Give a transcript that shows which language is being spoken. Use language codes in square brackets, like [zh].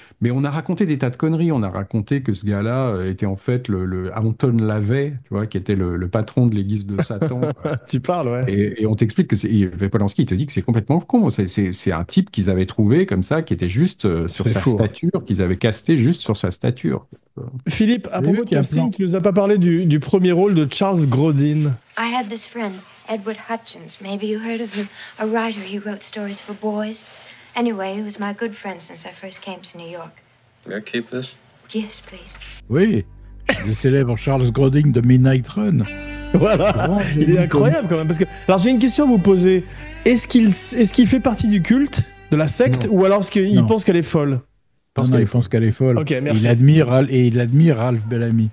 [fr] Mais on a raconté des tas de conneries. On a raconté que ce gars-là était en fait le Anton LaVey, tu vois, qui était le patron de l'église de Satan. Tu parles, ouais. Et on t'explique que Polanski, il te dit que c'est complètement con. C'est un type qu'ils avaient trouvé comme ça, qui était juste sur sa stature, qu'ils avaient casté juste sur sa stature. Philippe, à propos de casting, tu nous as pas parlé du premier rôle de Charles Grodin. [en] I had this friend, Edward Hutchins. Maybe you heard of him. A writer. He wrote stories for boys. Anyway, he was my good friend since I first came to New York. May I keep this? Yes, please. [fr] Oui, le célèbre Charles Grodin de Midnight Run. Voilà, il est incroyable quand même. Parce que, alors j'ai une question à vous poser. Est-ce qu'il fait partie du culte, de la secte, ou alors est-ce qu'il pense qu'elle est folle? Il pense qu'elle est folle. Ok, merci. Il admire Ralph Bellamy.